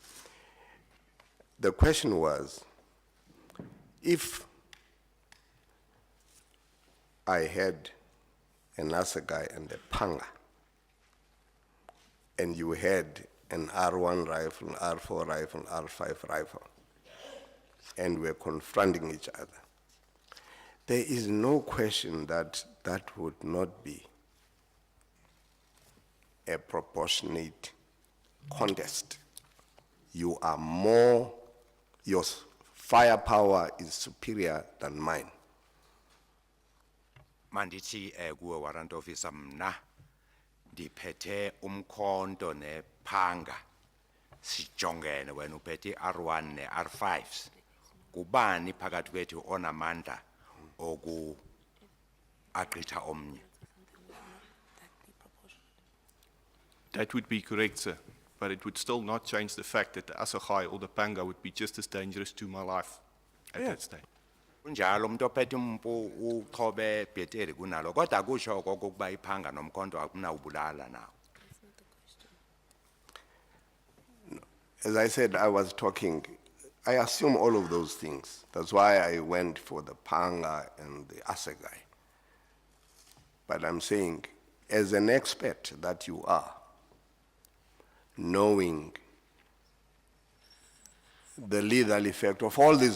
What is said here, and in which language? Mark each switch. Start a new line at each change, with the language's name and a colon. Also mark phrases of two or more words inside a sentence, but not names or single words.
English: The question was, if I had an assegai and a panga, and you had an R1 rifle, R4 rifle, R5 rifle, and were confronting each other, there is no question that that would not be a proportionate contest. You are more, your firepower is superior than mine.
Xhosa: Mandithi kuwe
English: warrant officer
Xhosa: mna ndiphethe umkhonto nephanga sijongene wena uphethe R1 ne R5s kubani phakathi kwethu onamandla oku agqitha omnye.
English: That would be correct, sir, but it would still not change the fact that the assegai or the panga would be just as dangerous to my life at that stage.
Xhosa: Kunjalo umuntu ophethe umpu uchobe bheteri kunalo kodwa kusho kokuba iphanga nomkhonto akunawubulala nawo.
English: As I said, I was talking, I assume all of those things. That's why I went for the panga and the assegai. But I'm saying, as an expert that you are, knowing the lethal effect of all these